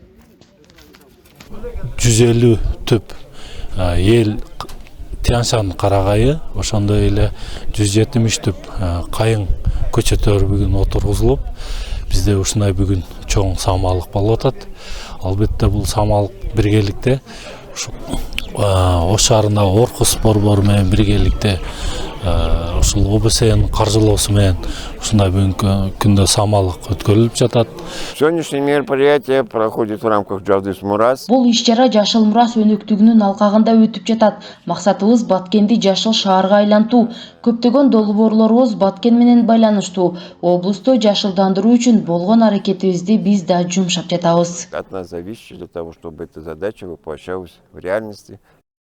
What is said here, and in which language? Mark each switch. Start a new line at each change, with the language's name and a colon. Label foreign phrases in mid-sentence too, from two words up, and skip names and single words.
Kyrgyz: 150 түп ел Тянь-Шань карагайы, ошондой эле 170 түп кайың көчөттөрү бүгүн отургузулуп, бизде ушундай бүгүн чоң самалык болуп атат. Албетте бул самалык биргеликте Ош шаарында Орхус борбору менен биргеликте ушул ОБСН каржылоосу менен ушундай бүгүнкү күндө самалык өткөрүлүп жатат.
Russian: Сегодняшнее мероприятие проходит в рамках Жашыл Мурас.
Kyrgyz: Бул иш-чара Жашыл Мурас өнөктүгүнүн алкагында өтүп жатат. Максатыбыз Баткенди жашыл шаарга айлантуу. Көптөгөн долбоорлорубуз Баткен менен байланыштуу. Облусту жашылдандыруу үчүн болгон аракетибизди биз да жумшап жатабыз.
Russian: От нас зависит для того, чтобы эта задача воплощалась в реальности.